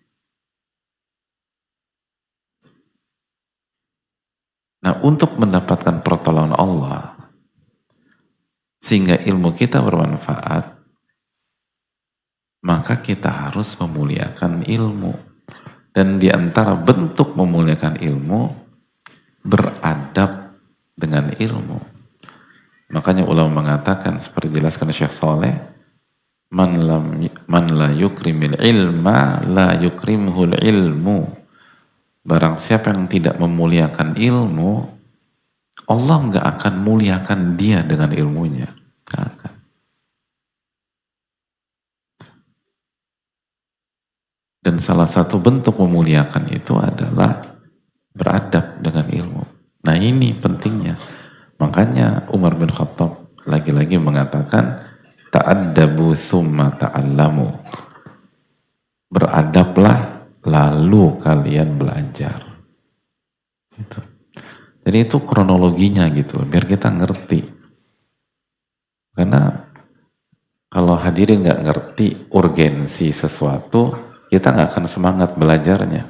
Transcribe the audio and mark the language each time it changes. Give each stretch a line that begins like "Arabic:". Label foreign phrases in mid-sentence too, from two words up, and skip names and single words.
Indonesian: Nah, untuk mendapatkan pertolongan Allah sehingga ilmu kita bermanfaat, maka kita harus memuliakan ilmu. Dan di antara bentuk memuliakan ilmu, beradab dengan ilmu. Makanya ulama mengatakan, seperti dijelaskan Syekh Saleh,
Arabic: من لا يكرم العلم لا يكرمه العلم.
Indonesian: Barang siapa yang tidak memuliakan ilmu, Allah nggak akan muliakan dia dengan ilmunya. Nggak akan. Dan salah satu bentuk memuliakan itu adalah beradab dengan ilmu. Nah ini pentingnya. Makanya Umar bin Khattab lagi-lagi mengatakan
Arabic: تأدبوا ثم تعلموا.
Indonesian: Beradablah lalu kalian belajar. Gitu. Jadi itu kronologinya gitu, biar kita ngerti. Karena kalau hadirin nggak ngerti urgensi sesuatu, kita nggak akan semangat belajarnya.